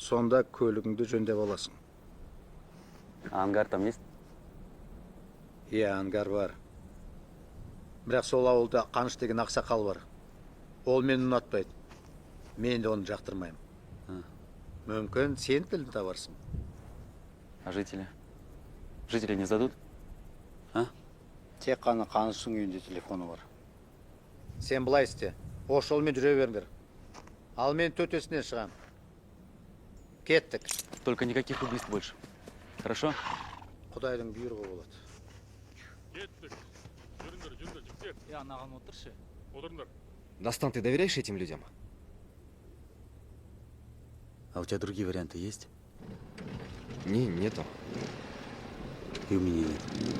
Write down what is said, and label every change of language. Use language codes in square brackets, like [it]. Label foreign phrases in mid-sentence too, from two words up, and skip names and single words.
[kk] Сонда көлігіңді жөндеп аласың. [ru] Ангар там есть? [kk] Иә, ангар бар. Бірақ сол ауылда Қаныш деген ақсақал бар. Ол мені ұнатпайды. Мен де оны жақтырмаймын. Мүмкін сен тілін табарсың. [ru] А жители? Жители не сдадут? А? [kk] Тек қана Қаныштың үйінде телефоны бар. Сен былай істе. Осы жолмен жүре беріңдер. Ал мен төтесінен шығам. Кеттік. [ru] Только никаких убийств больше. Хорошо? [kk] Құдайдың бұйрығы болады. Кеттік. Жүріңдер, жігіттер. Анаған отыршы. Отырыңдар. [ru] Достан, ты доверяешь этим людям? А у тебя другие варианты есть? Нету. И у меня нет.